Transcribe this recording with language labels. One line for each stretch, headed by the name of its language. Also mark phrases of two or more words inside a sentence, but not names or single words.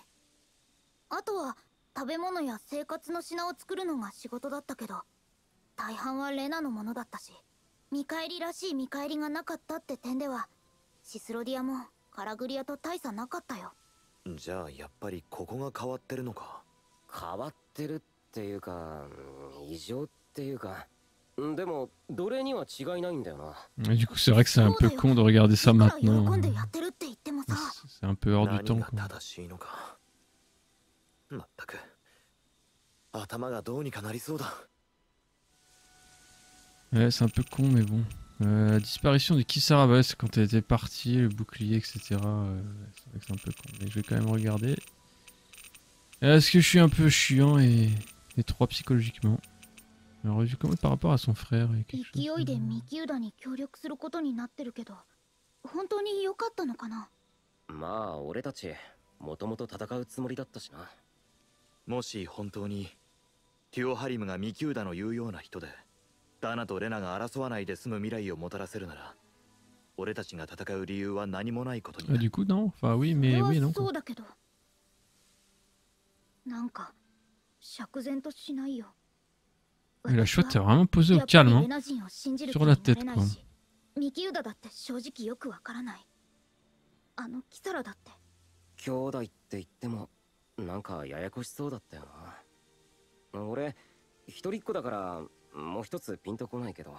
Japanese: あとは食べ物や生活の品を作るのが仕事だったけど、大半はレナのものだったし、見返りらしい見返りがなかったって点ではシスロディアもカラグリアと大差なかったよ。じゃあやっぱりここが変わってるのか？変わってるっていうか、異常っていうか、でも奴隷には違いないんだよな。
French: Et du coup, c'est vrai que c'est un peu con de regarder ça maintenant.
Japanese: 喜んでやってるって言ってもさ。
French: C'est un peu hors du temps,
Japanese: 何が
French: quoi.
Japanese: 正しいのか。まったく頭がどうにかなりそうだ。
French: Ouais, c'est un peu con, mais bon. La disparition de Kisara, bah ouais, c'est quand elle était partie, le bouclier, etc. C'est vrai que c'est un peu con, mais je vais quand même regarder. Est-ce que je suis un peu chiant et étroit psychologiquement? Alors, vu comment par rapport à son frère et quelque
Japanese: 勢
French: chose.
Japanese: いでミキウダに協力することになってるけど、本当に良かったのかな？まあ俺たちもともと戦うつもりだったしな。もし本当にティオハリムがミキューダの言うような人で、ダナとレナが争わないで済む未来をもたらせるなら、俺たちが戦う理由は何もないことになる。
French: Du coup, non. Enfin, oui, mais oui, non.
Japanese: そうだけど、なんか釈然としないよ。
French: Mais la chouette est vraiment posée au calme, hein.
Japanese: レナ人を信じる
French: Sur
Japanese: 気
French: la
Japanese: になれ
French: tête,
Japanese: ない
French: quoi.
Japanese: し、ミキウダだって正直よくわからない。あのキサラだって。兄弟って言ってもなんかややこしそうだったよな。俺一人っ子だからもう一つピンとこないけど。